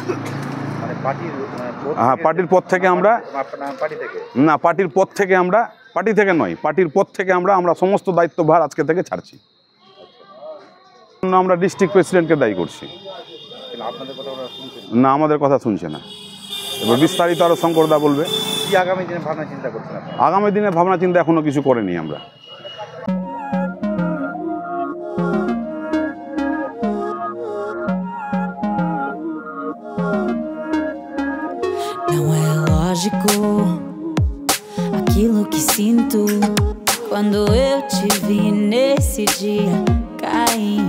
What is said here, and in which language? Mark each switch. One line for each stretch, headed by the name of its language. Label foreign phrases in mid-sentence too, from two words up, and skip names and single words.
Bangla: হ্যাঁ, পার্টির পদ থেকে আমরা না, পার্টির পদ থেকে আমরা পার্টির পদ থেকে আমরা সমস্ত দায়িত্বভার আজকে থেকে ছাড়ছি। আমরা
English: district presidentকে
Bangla: দায়ী করছি না, আমাদের কথা শুনছে না। এবার বিস্তারিত আরও শঙ্করদা বলবে। আগামী দিনে ভাবনা চিন্তা এখনো কিছু করেনি আমরা।
Portuguese: Não é lógico aquilo que sinto quando eu te vi nesse dia cair.